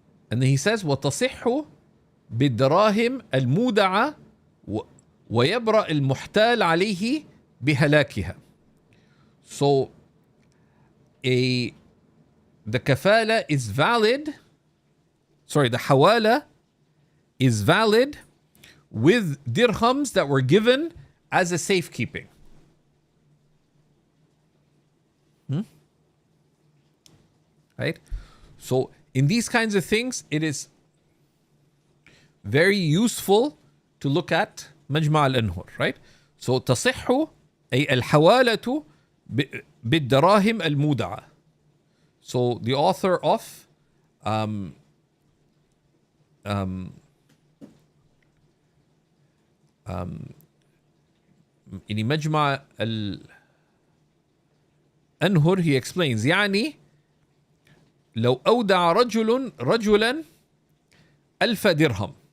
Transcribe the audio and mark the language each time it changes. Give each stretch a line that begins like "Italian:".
English: And then he says,
Arabic: وَتَصِحُّ بِالدَّرَاهِمْ الْمُودَعَةِ وَيَبْرَأ الْمُحْتَالَ عَلَيْهِ بِهَلَاكِهَا.
English: So, the kafala is valid, the hawala is valid with dirhams that were given as a safekeeping. Right? So, in these kinds of things, it is very useful to look at مجمع الأنهر, right?
Arabic: So تصح أي الحوالة بالدراهم المودعة.
English: So the author of يعني مجمع الأنهر, he explains
Arabic: يعني لو أودع رجلا
English: 1000 dirham.